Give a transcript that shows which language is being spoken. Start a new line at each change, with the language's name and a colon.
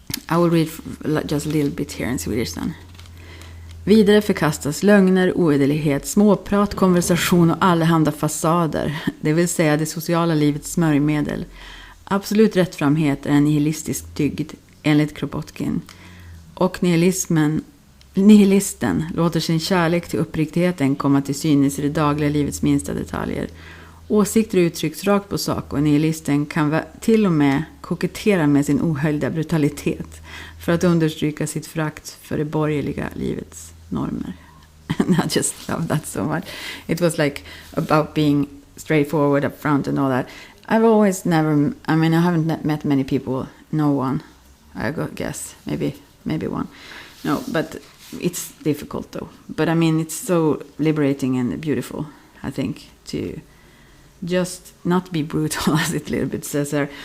English: I will read just a little bit here in Swedish then.
Swedish: Vidare förkastas lögner, oedelighet, småprat, konversation och allehanda fasader, det vill säga det sociala livets smörjmedel. Absolut rättframhet är en nihilistisk dygd, enligt Kropotkin. Och nihilisten låter sin kärlek till uppriktigheten komma till synes i det dagliga livets minsta detaljer. Åsikter uttrycks rakt på sak, och nihilisten kan till och med kokettera med sin ohöljda brutalitet för att understryka sitt förakt för det borgerliga livets normer.
English: And I just love that so much. It was like about being straightforward up front and all that. I've always never, I mean, I haven't met many people, no one, I guess, maybe one. No, but it's difficult though. But I mean, it's so liberating and beautiful, I think, to just not be brutal, as it a little bit says there.